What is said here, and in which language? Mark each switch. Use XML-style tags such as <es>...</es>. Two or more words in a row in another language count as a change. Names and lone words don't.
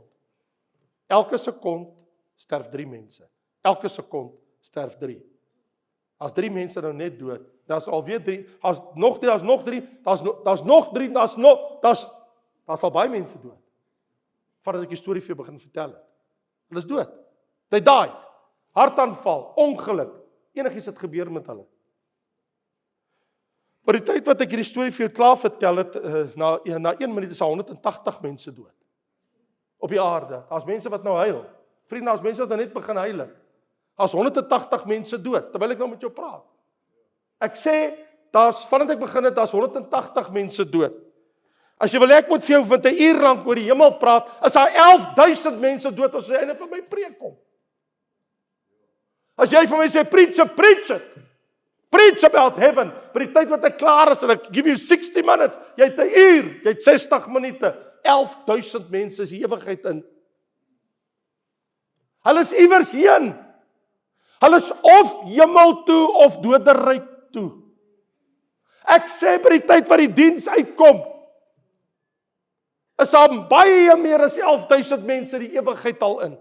<af>Elke sekond sterf 3 mense. Elke sekond sterf 3. As 3 mense nou net dood, daar's alweer 3, daar's nog 3, daar's al baie mense dood. Voordat ek die storie vir jou begin vertel het. Hulle is dood.</af> <en>They died.</en> <af>Hartaanval, ongeluk, enigiets het gebeur met hulle. Maar die tyd wat ek hierdie storie vir jou klaar vertel het, na 1 minuut is 180 mense dood. Op die aarde. Daar's mense wat nou huil. Vriende, daar's mense wat nou net begin huil het. Daar's 180 mense dood, terwyl ek nou met jou praat. Ek sê, vandat ek begin het, daar's 180 mense dood. As jy wil ek moet vir jou vir 'n uur lank oor die hemel praat, is daar 11.000 mense dood as jy einde van my preek kom. As jy vir my sê,</af> <en>preach it. Preach about heaven.</en> <af>By die tyd wat ek klaar is, en ek</af> <en>give you 60 minutes,</en> <af>jy het 'n uur, jy het 60 minute, 11.000 mense is die ewigheid in. Hulle is iewers heen. Hulle is of hemel toe, of doderyk toe. Ek sê by die tyd wat die diens uitkom, is daar baie meer as 11.000 mense die ewigheid al in.</af>